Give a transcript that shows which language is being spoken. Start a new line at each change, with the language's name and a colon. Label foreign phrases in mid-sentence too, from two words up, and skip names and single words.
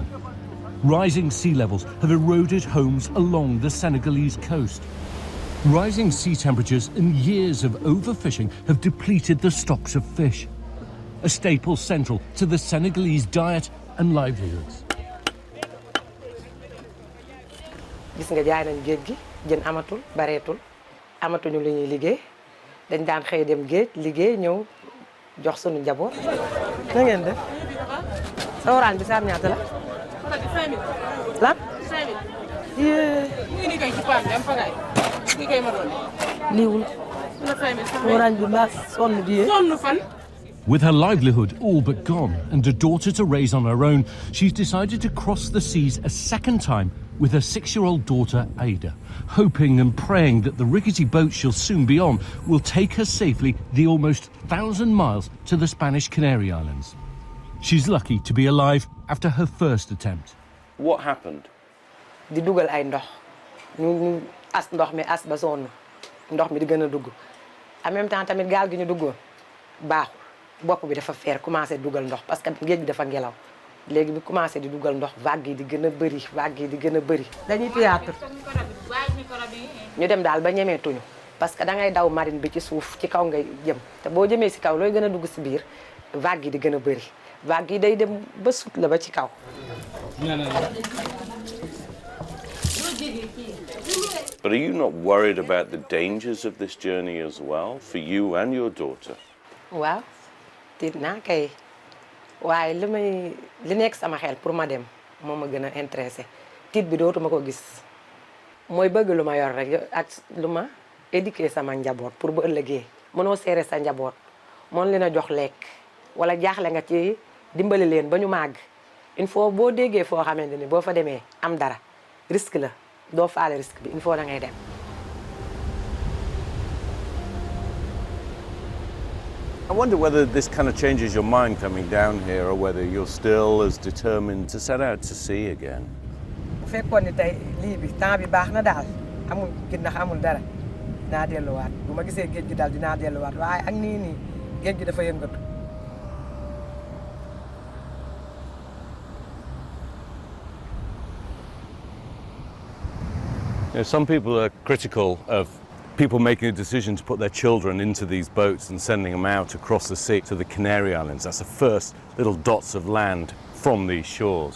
English: Rising sea levels have eroded homes along the Senegalese coast. Rising sea temperatures and years of overfishing have depleted the stocks of fish, a staple central to the Senegalese diet and livelihoods.
Wolof: gis nga jaay nañ géej gi jën amatul bareetul amatuñu lu ñuy liggéey dañ daan xëy dem géej liggéey ñëw jox suñu njaboot. na ngeen def sa waraan bi saam ñaata la. lan. 5000. yee. ni kay ci paan bi am fagaay. ki kay ma doon. liiwul. waraan bi mbaa sonn di sonn fan.
English: With her livelihood all but gone and a daughter to raise on her own, she's decided to cross the seas a second time with her 6-year-old daughter, Ada, hoping and praying that the rickety boat she'll soon be on will take her safely the almost 1,000 miles to the Spanish Canary Islands. She's lucky to be alive after her first attempt. What happened?
Wolof: Di dugal ay ndox ñu as ndox mi as ba sonn ndox mi di gën a dugg
French: en même temps
Wolof: tamit gaal gi ñu duggoon baaxul bopp bi dafa feer commencé dugal ndox parce que géej gi dafa ngelaw léegi bi commencé di dugal ndox vague yi di gën a bëri vague yi di gën a bëri. dañuy théâtre ñu dem daal ba ñemeetuñu parce que da ngay daw marine bi ci suuf ci kaw ngay jëm te boo jëmee si kaw looy gën a dugg si biir vague yi di gën a bëri vague yi day dem ba sut la ba ci kaw.
English: But are you not worried about the dangers of this journey as well, for you and your daughter?
Wolof: waaw tiit naa kay waaye li nekk sama xel pour ma dem moo ma gën a intéressé tiit bi dootuma ko gis mooy bëgg lu ma yor rek ak lu ma éduquer sama njaboot pour bu ëllëgee mënoo seere sa njaboot mën leen a jox lekk wala jaaxle nga ci dimbali leen ba ñu màgg
French: il faut
Wolof: boo déggee foo xamante ni boo fa demee am dara risque la doo faale risque bi
French: il faut
Wolof: da ngay dem.
English: I wonder whether this kind of changes your mind coming down here, or whether you're still as determined to set out to sea again.
Wolof: bu fekkoon ni tey lii bi temps bi baax na daal amul ginnax amul dara naa delluwaat bu ma gisee géej gi daal dinaa delluwaat waaye ak nii géej gi dafa yëngatu.
English: Some people are critical of people making a decision to put their children into these boats and sending them out across the sea to the Canary Islands. That's the first little dots of land from these shores.